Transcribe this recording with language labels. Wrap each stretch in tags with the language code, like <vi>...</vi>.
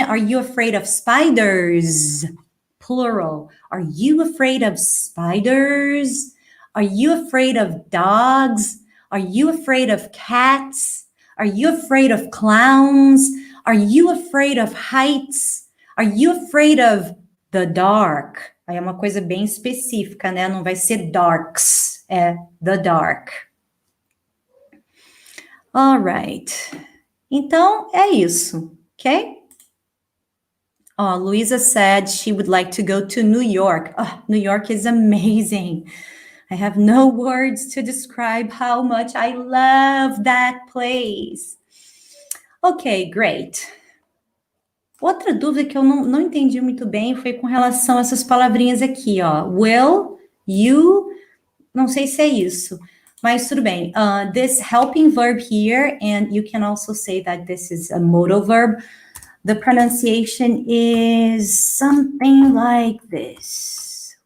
<en>Are you afraid of spiders? Plural. Are you afraid of spiders? Are you afraid of dogs? Are you afraid of cats? Are you afraid of clowns? Are you afraid of heights? Are you afraid of the dark?</en> <pt>Aí é uma coisa bem específica, né? Não vai ser darks, é</pt> <en>the dark. All right.</en> <pt>Então, é isso, ok?</pt> <en>Oh, Louisa said she would like to go to New York. Oh, New York is amazing. I have no words to describe how much I love that place. Ok, great.</en> <pt>Outra dúvida que eu não entendi muito bem foi com relação a essas palavrinhas aqui, ó. Will, you, não sei se é isso, mas tudo bem.</pt> <en>This helping verb here, and you can also say that this is a modal verb. The pronunciation is something like this.</en>